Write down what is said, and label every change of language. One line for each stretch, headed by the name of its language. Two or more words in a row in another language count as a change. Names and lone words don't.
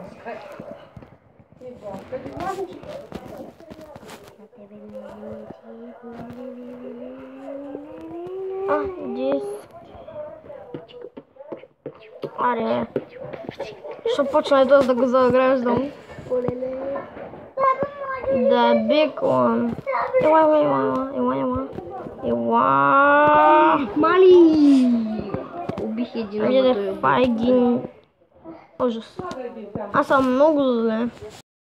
Bulgarian: Иди. Аре. Ще почна и този да го заграждам.
English: The big one.
Bulgarian: Ела. Мали! Убих един, ама той Айде, е убил. файгин. Ужас. Аз съм много зле.